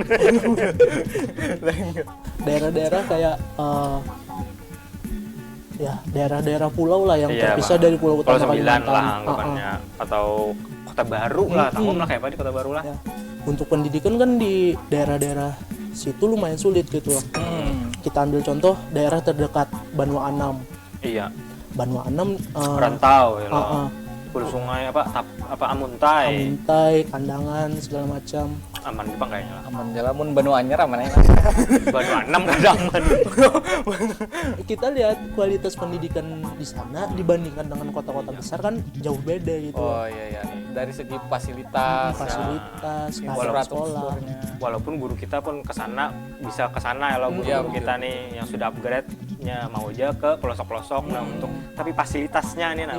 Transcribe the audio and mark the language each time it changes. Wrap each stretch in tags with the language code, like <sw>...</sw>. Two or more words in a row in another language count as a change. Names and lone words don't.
<id>daerah-daerah kayak ya daerah-daerah pulau lah yang Iya, terpisah Bang. dari pulau Pulau utama 9 lah Kalimantan. anggapannya, atau Kota Baru lah, tanggung lah kayak apa di Kota Baru lah. Ya. Untuk pendidikan kan di daerah-daerah situ lumayan sulit gitu loh. Kita ambil contoh daerah terdekat Banua Anam. Iya. Banua Anam Rantau ya lo. uh, Hulu sungai Amuntai. Amuntai, Kandangan segala macam. Aman Jepang kayaknya lah.</id> <bjn>Aman jalan mun Banu Anyar aman ya. Baru 6 kada aman.</bjn> <id>Kita lihat kualitas pendidikan di sana dibandingkan dengan kota-kota besar kan jauh beda gitu. Oh iya iya. Dari segi fasilitas, Fasilitas, keadaan sekolah. infrastrukturnya. Walaupun guru kita pun kesana bisa kesana ya lo guru Iya, kita nih yang sudah upgrade-nya mau aja ke pelosok-pelosok nah untuk tapi fasilitasnya nih</id>